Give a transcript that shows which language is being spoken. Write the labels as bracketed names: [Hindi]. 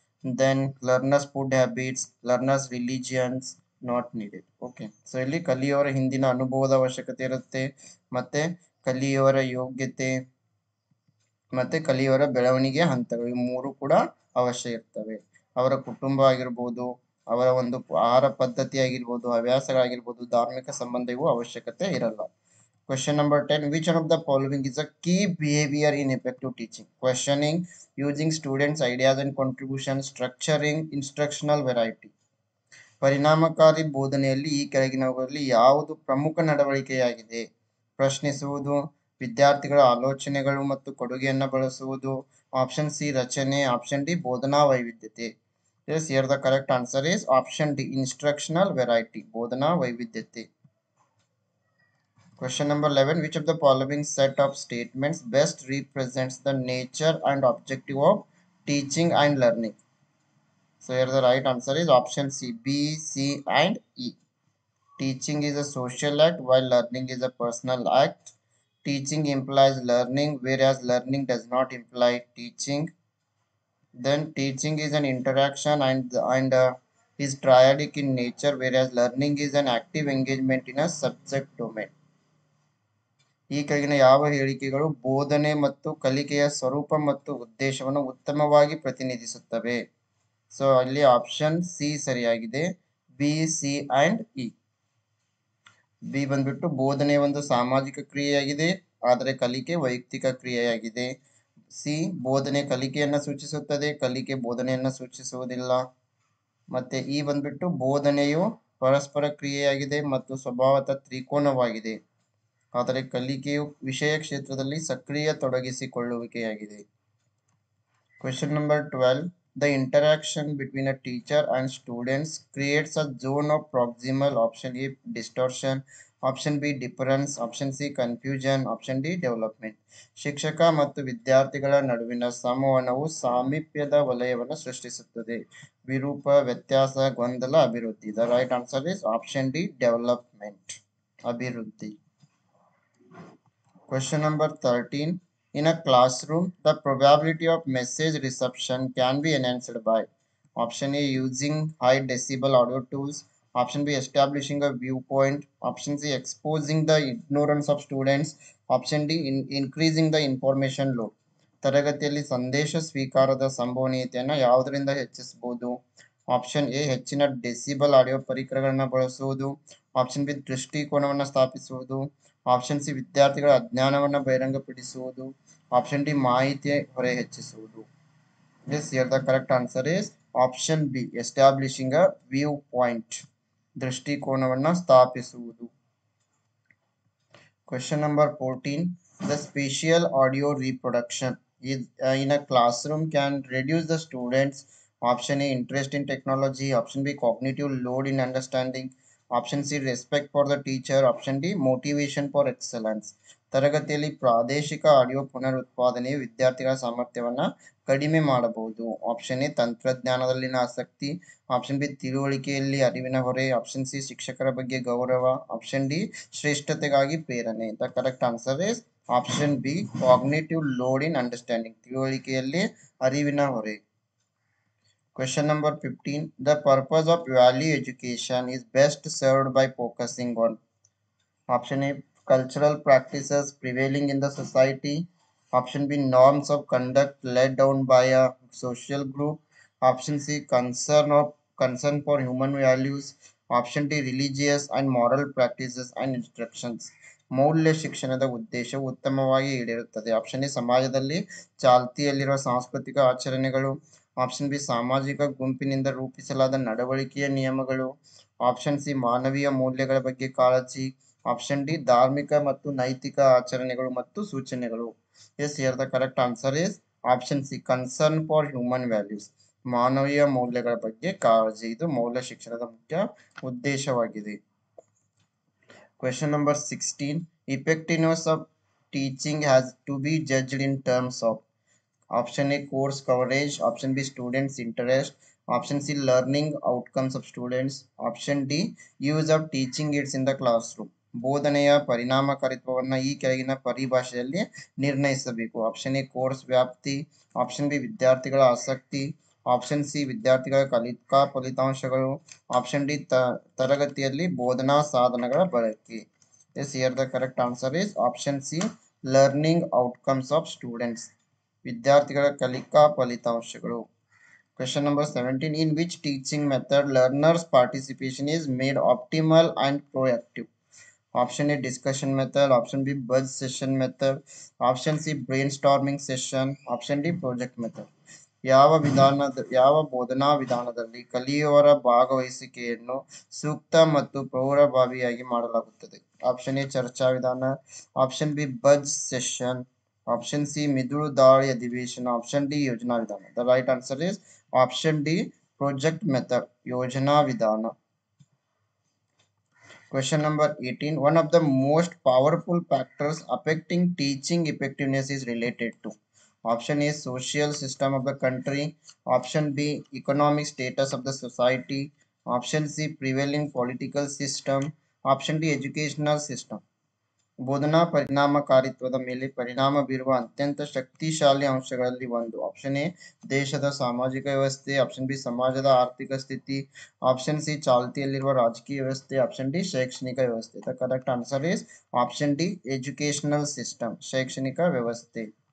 [English] Then learners food habits, learners religions not needed. Okay, so [Kannada] ಇಲ್ಲಿ ಕಲಿಯುವವರ ಹಿಂದಿನ ಅನುಭವದ ಅವಶ್ಯಕತೆ ಇರುತ್ತೆ, ಮತ್ತೆ ಕಲಿಯುವವರ ಯೋಗ್ಯತೆ ಮತ್ತೆ ಕಲಿಯುವವರ ಬೆಳವಣಿಗೆ ಹಂತಗಳು, ಈ ಮೂರು ಕೂಡ ಅವಶ್ಯ ಇರ್ತವೆ. ಅವರ ಕುಟುಂಬ ಆಗಿರ್ಬೋದು, ಅವರ ಒಂದು ಆಹಾರ ಪದ್ಧತಿ ಆಗಿರ್ಬೋದು, ಹವ್ಯಾಸಗಳಾಗಿರ್ಬೋದು, ಧಾರ್ಮಿಕ ಸಂಬಂಧ ಇವು ಅವಶ್ಯಕತೆ ಇರಲ್ಲ. [English] Question number 10. Which one of the following is a key behavior in effective teaching? Questioning, using students' ideas and contributions, structuring, instructional variety. [Kannada] ಪರಿಣಾಮಕಾರಿ ಬೋಧನೆಯಲ್ಲಿ ಈ ಕೆಳಗಿನವುಗಳಲ್ಲಿ ಯಾವುದು ಪ್ರಮುಖ ನಡವಳಿಕೆಯಾಗಿದೆ? ಪ್ರಶ್ನಿಸುವುದು, ವಿದ್ಯಾರ್ಥಿಗಳ ಆಲೋಚನೆಗಳು ಮತ್ತು ಕೊಡುಗೆಯನ್ನು ಬಳಸುವುದು, ಆಪ್ಷನ್ ಸಿ ರಚನೆ, ಆಪ್ಷನ್ ಡಿ ಬೋಧನಾ ವೈವಿಧ್ಯತೆ. [English] Yes, here the correct answer is option D, instructional variety, [Kannada] ಬೋಧನಾ ವೈವಿಧ್ಯತೆ. [English] Question number 11. Which of the following set of statements best represents the nature and objective of teaching and learning? So here the right answer is option C, B, C and E. Teaching is a social act while learning is a personal act. Teaching implies learning whereas learning does not imply teaching. Then teaching is an interaction and is triadic in nature whereas learning is an active engagement in a subject domain. [Kannada] ಈ ಕೆಳಗಿನ ಯಾವ ಹೇಳಿಕೆಗಳು ಬೋಧನೆ ಮತ್ತು ಕಲಿಕೆಯ ಸ್ವರೂಪ ಮತ್ತು ಉದ್ದೇಶವನ್ನು ಉತ್ತಮವಾಗಿ ಪ್ರತಿನಿಧಿಸುತ್ತವೆ? ಸೊ ಅಲ್ಲಿ ಆಪ್ಷನ್ ಸಿ ಸರಿಯಾಗಿದೆ. B, C and E. B ಬಂದ್ಬಿಟ್ಟು ಬೋಧನೆ ಒಂದು ಸಾಮಾಜಿಕ ಕ್ರಿಯೆಯಾಗಿದೆ ಆದರೆ ಕಲಿಕೆ ವೈಯಕ್ತಿಕ ಕ್ರಿಯೆಯಾಗಿದೆ. ಸಿ ಬೋಧನೆ ಕಲಿಕೆಯನ್ನು ಸೂಚಿಸುತ್ತದೆ, ಕಲಿಕೆ ಬೋಧನೆಯನ್ನು ಸೂಚಿಸುವುದಿಲ್ಲ. ಮತ್ತೆ ಇ ಬಂದ್ಬಿಟ್ಟು ಬೋಧನೆಯು ಪರಸ್ಪರ ಕ್ರಿಯೆಯಾಗಿದೆ ಮತ್ತು ಸ್ವಭಾವತಃ ತ್ರಿಕೋನವಾಗಿದೆ ಆದರೆ ಕಲಿಕೆಯು ವಿಷಯ ಕ್ಷೇತ್ರದಲ್ಲಿ ಸಕ್ರಿಯ ತೊಡಗಿಸಿಕೊಳ್ಳುವಿಕೆಯಾಗಿದೆ. [English] Question number 12. The interaction between a teacher and students creates a zone of proximal. Option A distortion, option B difference, option C confusion, option D development. [Kannada] ಶಿಕ್ಷಕ ಮತ್ತು ವಿದ್ಯಾರ್ಥಿಗಳ ನಡುವಿನ ಸಂವಹನವು ಸಾಮೀಪ್ಯದ ವಲಯವನ್ನು ಸೃಷ್ಟಿಸುತ್ತದೆ. ವಿರೂಪ, ವ್ಯತ್ಯಾಸ, ಗೊಂದಲ, ಅಭಿವೃದ್ಧಿ. [English] The right answer is option D development, ಅಭಿವೃದ್ಧಿ. Question number 13. In a classroom, the probability of message reception can be enhanced by option A using high decibel audio tools, option B establishing a viewpoint, option C exposing the ignorance of students, option D increasing the information load. [Kannada] ತರಗತಿಯಲ್ಲಿ ಸಂದೇಶ ಸ್ವೀಕಾರದ ಸಂಭವನೀಯತೆಯನ್ನು ಯಾವುದರಿಂದ ಹೆಚ್ಚಿಸಬಹುದು? Option A ಹೆಚ್ಚಿನ decibel audio ಪರಿಕರಗಳನ್ನು ಬಳಸುವುದು, option B ದೃಷ್ಟಿಕೋನವನ್ನು ಸ್ಥಾಪಿಸುವುದು, ಆಪ್ಷನ್ ಸಿ ವಿದ್ಯಾರ್ಥಿಗಳ ಅಜ್ಞಾನವನ್ನು ಬಹಿರಂಗಪಡಿಸುವುದು, ಆಪ್ಷನ್ ಡಿ ಮಾಹಿತಿ ಹೊರೆ ಹೆಚ್ಚಿಸುವುದು. [English] Yes, here the correct answer is option B, establishing a viewpoint, [Kannada] ದೃಷ್ಟಿಕೋನವನ್ನು ಸ್ಥಾಪಿಸುವುದು. [English] Question number 14. The spatial audio reproduction is in a classroom can reduce the students' option A interest in technology, option B cognitive load in understanding, option C respect for the teacher, option D motivation for excellence. [Kannada] ತರಗತಿಯಲ್ಲಿ ಪ್ರಾದೇಶಿಕ audio ಪುನರುತ್ಪಾದನೆಯು ವಿದ್ಯಾರ್ಥಿಗಳ ಸಾಮರ್ಥ್ಯವನ್ನು ಕಡಿಮೆ ಮಾಡಬಹುದು. Option A ತಂತ್ರಜ್ಞಾನದಲ್ಲಿನ ಆಸಕ್ತಿ, option B ತಿಳುವಳಿಕೆಯಲ್ಲಿ ಅರಿವಿನ ಹೊರೆ, option C ಶಿಕ್ಷಕರ ಬಗ್ಗೆ ಗೌರವ, ಆಪ್ಷನ್ ಡಿ ಶ್ರೇಷ್ಠತೆಗಾಗಿ ಪ್ರೇರಣೆ. [English] the correct answer is option B cognitive load in understanding, [Kannada] ತಿಳುವಳಿಕೆಯಲ್ಲಿ ಅರಿವಿನ ಹೊರೆ. [English] Question number 15. The purpose of value education is best served by focusing on option A cultural practices prevailing in the society, option B norms of conduct laid down by a social group, option C concern for human values, option D religious and moral practices and instructions. [Kannada] ಮೌಲ್ಯ ಶಿಕ್ಷಣದ ಉದ್ದೇಶವು ಉತ್ತಮವಾಗಿ ಈಡೇರುತ್ತದೆ. Option A ಸಮಾಜದಲ್ಲಿ ಚಾಲ್ತಿಯಲ್ಲಿರುವ ಸಾಂಸ್ಕೃತಿಕ ಆಚರಣೆಗಳು, option B ಸಾಮಾಜಿಕ ಗುಂಪಿನಿಂದ ರೂಪಿಸಲಾದ ನಡವಳಿಕೆಯ ನಿಯಮಗಳು, ಆಪ್ಷನ್ ಸಿ ಮಾನವೀಯ ಮೌಲ್ಯಗಳ ಬಗ್ಗೆ ಕಾಳಜಿ, ಆಪ್ಷನ್ ಡಿ ಧಾರ್ಮಿಕ ಮತ್ತು ನೈತಿಕ ಆಚರಣೆಗಳು ಮತ್ತು ಸೂಚನೆಗಳು. [English] yes, here the correct answer is option C concern for human values, [Kannada] ಮಾನವೀಯ ಮೌಲ್ಯಗಳ ಬಗ್ಗೆ ಕಾಳಜಿ. ಇದು ಮೌಲ್ಯ ಶಿಕ್ಷಣದ ಮುಖ್ಯ ಉದ್ದೇಶವಾಗಿದೆ. [English] Question number 16. Effectiveness of teaching has to be judged in terms of option A course coverage, option B students interest, option C learning outcomes of students, option D use of teaching aids in the classroom. [Kannada] ಬೋಧನೆಯ ಪರಿಣಾಮಕಾರಿತ್ವವನ್ನು ಈ ಕೆಳಗಿನ ಪರಿಭಾಷೆಯಲ್ಲಿ ನಿರ್ಣಯಿಸಬೇಕು. Option A course ವ್ಯಾಪ್ತಿ, option B ವಿದ್ಯಾರ್ಥಿಗಳ ಆಸಕ್ತಿ, option C ವಿದ್ಯಾರ್ಥಿಗಳ ಕಲಿಕಾ ಫಲಿತಾಂಶಗಳು, ಆಪ್ಷನ್ ಡಿ ತರಗತಿಯಲ್ಲಿ ಬೋಧನಾ ಸಾಧನಗಳ ಬಳಕೆ. [English] yes, here the correct answer is option C learning outcomes of students, [Kannada] ವಿದ್ಯಾರ್ಥಿಗಳ ಕಲಿಕಾ ಫಲಿತಾಂಶಗಳು. [English] Question number 17. In which teaching method learners' participation is made optimal and proactive? Option A discussion method, option B buzz session method, option C brainstorming session, option D project method. [Kannada] ಯಾವ ಬೋಧನಾ ವಿಧಾನದಲ್ಲಿ ಕಲಿಯುವವರ ಭಾಗವಹಿಸುವಿಕೆಯನ್ನು ಸೂಕ್ತ ಮತ್ತು ಪ್ರಭಾವಿಯಾಗಿ ಮಾಡಲಾಗುತ್ತದೆ? ಆಪ್ಷನ್ ಎ ಚರ್ಚಾ ವಿಧಾನ, option B buzz session, option C ಮಿದುಳು ದಾಳಿ ಅಧಿವೇಶನ, ಆಪ್ಷನ್ ಡಿ ಯೋಜನಾ ವಿಧಾನ. [English] the right answer is option D project method, [Kannada] ಯೋಜನಾ ವಿಧಾನ. [English] Question number 18. One of the most powerful factors affecting teaching effectiveness is related to. Option A social system of the country. Option B economic status of the society. Option C prevailing political system. Option D educational system. [Kannada] ಬೋಧನಾ ಪರಿಣಾಮಕಾರಿತ್ವದ ಮೇಲೆ ಪರಿಣಾಮ ಬೀರುವ ಅತ್ಯಂತ ಶಕ್ತಿಶಾಲಿ ಅಂಶಗಳಲ್ಲಿ ಒಂದು. Option A ದೇಶದ ಸಾಮಾಜಿಕ ವ್ಯವಸ್ಥೆ, ಆಪ್ಷನ್ ಬಿ ಸಮಾಜದ ಆರ್ಥಿಕ ಸ್ಥಿತಿ, ಆಪ್ಷನ್ ಸಿ ಚಾಲ್ತಿಯಲ್ಲಿರುವ ರಾಜಕೀಯ ವ್ಯವಸ್ಥೆ, ಆಪ್ಷನ್ ಡಿ ಶೈಕ್ಷಣಿಕ ವ್ಯವಸ್ಥೆ. [English] the correct answer is option D educational system, [Kannada] ಶೈಕ್ಷಣಿಕ ವ್ಯವಸ್ಥೆ.